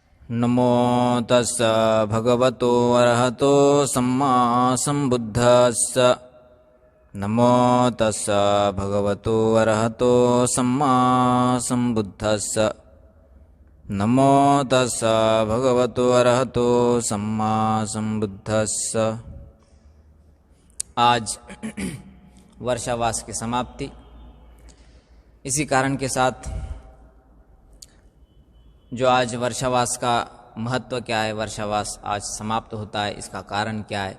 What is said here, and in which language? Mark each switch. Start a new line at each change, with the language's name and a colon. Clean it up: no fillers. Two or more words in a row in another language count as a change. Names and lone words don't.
Pali: नमो तस्स भगवतो अरहतो सम्मा सम्बुद्धस्स। नमो तस्स भगवतो अरहतो सम्मा सम्बुद्धस्स। नमो तस्स भगवतो अरहतो सम्मा सम्बुद्धस्स।
Hindi: आज वर्षावास की समाप्ति। इसी कारण के साथ जो आज वर्षावास का महत्व क्या है, वर्षावास आज समाप्त होता है, इसका कारण क्या है।